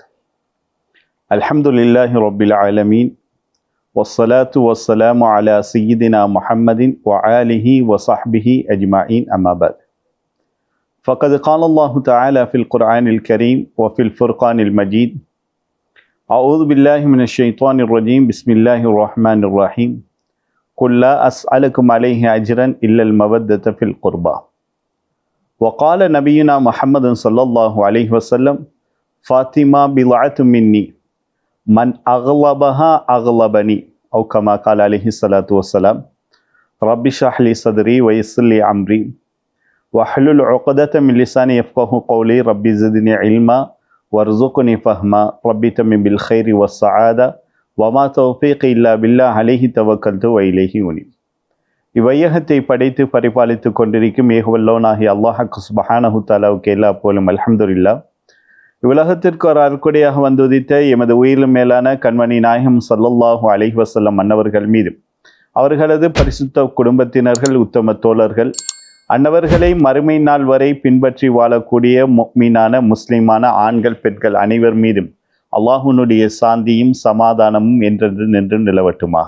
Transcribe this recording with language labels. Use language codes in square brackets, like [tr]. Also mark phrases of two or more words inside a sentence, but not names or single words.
[ar] الحمد لله رب العالمين والصلاة والسلام على سيدنا محمد وآله وصحبه أجمعين أما بعد. فقد قال الله تعالى في القرآن الكريم وفي الفرقان المجيد. أعوذ بالله من الشيطان الرجيم. بسم الله الرحمن الرحيم. قل لا أسألكم عليه أجرا إلا المودة في القربى. وقال نبينا محمد صلى الله عليه وسلم فاطمة بضعة مني من أغلبها أغلبني أو كما قال عليه الصلاة والسلام. رب اشرح لي صدري ويسر لي أمري واحلل عقدة من لساني يفقهوا قولي. رب زدني علما وارزقني فهما. رب تمم بالخير والسعادة وما توفيقي إلا بالله عليه توكلت وإليه أنيب. [ta] இவ்வையகத்தை படைத்து பரிபாலித்து கொண்டிருக்கும் ஏகவல்லோனாகிய அல்லாஹ் சுப்ஹானஹு தஆலாவுக்கு எல்லா புகழும் அல்ஹம்துலில்லாஹ். இவ்வுலகத்திற்கு ஒரு அருட்கொடையாக வந்துதித்த எமது உயிரிலும் மேலான கண்மணி நாயகம் [ar] صلى الله عليه وسلم [ta] அன்னவர்கள் மீது, அவர்களது பரிசுத்த குடும்பத்தினர்கள், உத்தம தோழர்கள், அன்னவர்களை மறுமை நாள் வரை பின்பற்றி வாழக்கூடிய முஃமினான முஸ்லிமான ஆண்கள் பெண்கள் அனைவர் மீதும் அல்லாஹ்வுடைய சாந்தியும் சமாதானமும் என்றென்று நின்று நிலவட்டுமாக.